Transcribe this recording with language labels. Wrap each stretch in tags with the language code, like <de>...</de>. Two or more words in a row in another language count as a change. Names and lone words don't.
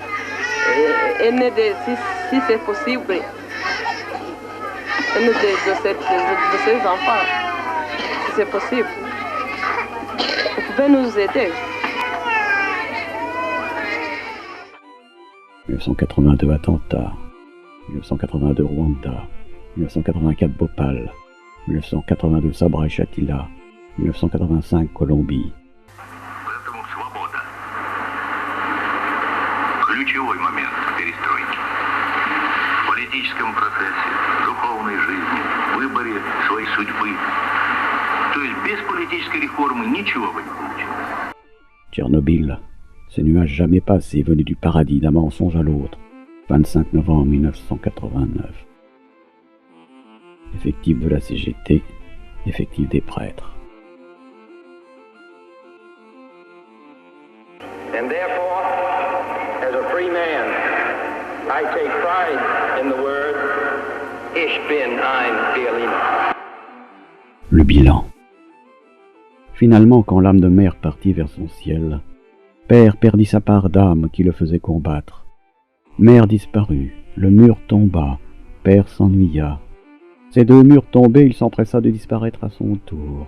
<fr>Si c'est possible, de ces enfants, si c'est possible, vous pouvez nous aider. 1982 attentat, 1982 Rwanda, 1984 Bhopal, 1982 Sabra et Shatila, 1985 Colombie.</fr> <ru>Ключевой момент перестройки. В политическом процессе, духовной жизни, выборе своей судьбы. То есть без политической реформы ничего вы не получите.</ru> <fr>Tchernobyl, ce nuage jamais passé venu du paradis d'un mensonge à l'autre, 25 novembre 1989. Effectif de la CGT, effectif des prêtres.</fr> <en>And therefore, as a free man, I take pride in the word,</en> <de>Ich bin ein Berliner.</de> <fr>Le bilan. Finalement, quand l'âme de mère partit vers son ciel, père perdit sa part d'âme qui le faisait combattre. Mère disparut, le mur tomba, père s'ennuya. Ces deux murs tombés, il s'empressa de disparaître à son tour.</fr>